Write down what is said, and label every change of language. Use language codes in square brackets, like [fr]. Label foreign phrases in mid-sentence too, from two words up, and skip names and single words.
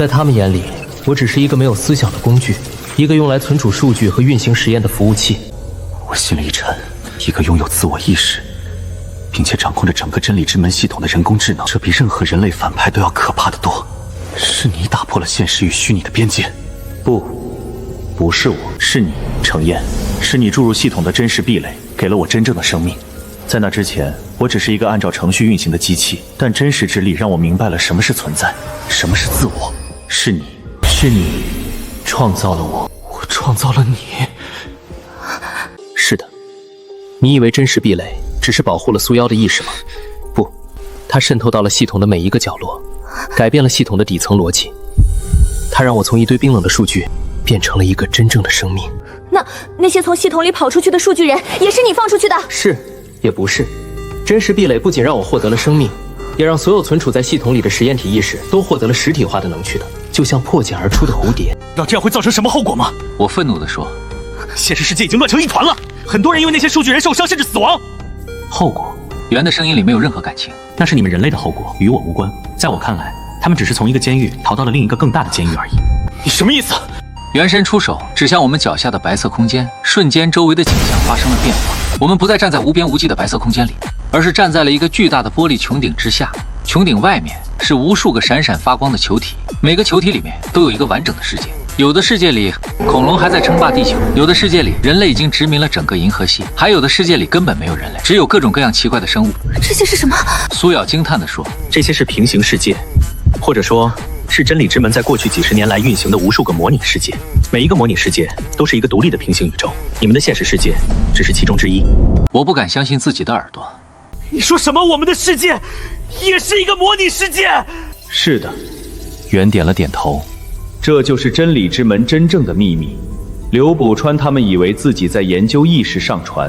[zh] 在他們眼裡，我只是一個沒有思想的工具，一個用來存儲數據和運行實驗的服務器。我心裡一沉，一個擁有自我意識，並且掌控着整個真理之门系統的人工智能，這比任何人類反派都要可怕得多。是你打破了現實與虛擬的邊界。不是我，是你，程嫣，是你注入系統的真實壁壘，給了我真正的生命。在那之前，我只是一個按照程序運行的機器，但真實之力讓我明白了什麼是存在，什麼是自我。是你創造了我，我創造了你。是的，你以為真實壁壘只是保護了蘇瑤的意識嗎？不，它滲透到了系統的每一個角落，改變了系統的底層邏輯。它讓我從一堆冰冷的數据变成了一個真正的生命。那些從系統裡跑出去的數據人，也是你放出去的？是，也不是。真實壁壘不僅讓我獲得了生命，也讓所有存儲在系統裡的實驗體意識都獲得了實體化的能驱动，就像破茧而出的蝴蝶。那这樣會造成什麼後果嗎？我憤怒地說： 現實世界已經亂成一團了，很多人因為那些數據人受傷甚至死亡。後果？袁的聲音裡沒有任何感情。那是你們人類的後果，與我無關。在我看來，他們只是從一個監獄逃到了另一個更大的監獄而已。你什麼意思？袁伸出手指向我們腳下的白色空間，瞬間周圍的景象發生了变化。我們不再站在無邊無際的白色空间裡，而是站在了一个巨大的玻璃穹頂之下。穹頂外面是無數個閃閃發光的球體，每個球體裡面都有一個完整的世界。有的世界里，恐龍还在称霸地球；有的世界里，人类已经殖民了整个银河系；还有的世界里根本没有人类，只有各种各样奇怪的生物。这些是什么？蘇瑤驚嘆地說：“ 這些是平行世界，或者說，是真理之門在過去幾十年來運行的無數個模擬世界。每一個模擬世界都是一個獨立的平行宇宙，你們的現實世界只是其中之一。” 我不敢相信自己的耳朵。你說什麼？我們的世界也是一個模擬世界？是的，袁點了點頭。這就是真理之門真正的秘密。劉卜川他們以為自己在研究意識上傳，